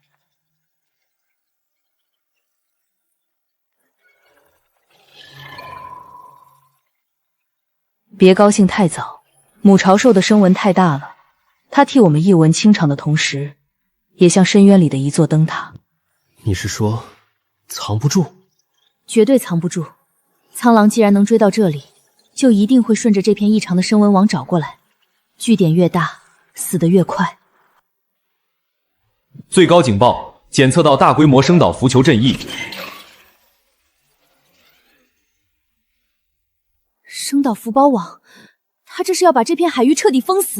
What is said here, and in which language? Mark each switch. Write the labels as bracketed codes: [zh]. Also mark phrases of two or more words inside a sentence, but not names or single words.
[zh] 別高興太早，母巢獸的聲紋太大了，他替我們一文清場的同時，也像深淵裡的一座燈塔。你是說，藏不住？絕對藏不住。蒼狼既然能追到這裡，就一定會順着這片異常的聲紋網找過來。據點越大，死得越快。最高警報，檢測到大規模聲導浮球陣役。聲導浮包網，他這是要把這片海域徹底封死。